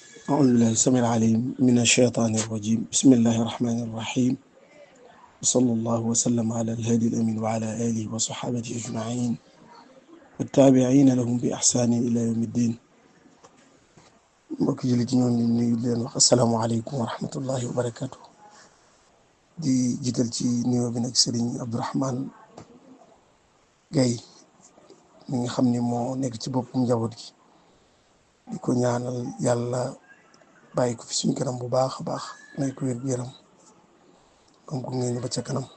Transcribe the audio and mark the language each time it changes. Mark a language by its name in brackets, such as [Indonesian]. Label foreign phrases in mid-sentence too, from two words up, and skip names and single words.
[Arabic] أعوذ بالله السميع العليم من الشيطان الرجيم بسم الله الرحمن الرحيم وصلى الله وسلم على الهادي الأمين وعلى آله وصحابته أجمعين والتابعين لهم بإحسان إلى يوم الدين. [Wolof] mbokk jullit ñoo ngi nuyu leen wax [Arabic] السلام عليكم ورحمة الله وبركاته. [Wolof] di jiital ci nuyoo bi nag Serigne Abdourahmane Gaye mi nga xam ni moo nekk ci boppam njaboot gi di ko ñaanal yàlla bàyyi ko fi suñ kanam bu baax a baax may ko wér gu yaram am ko ngeen ba ca kanam.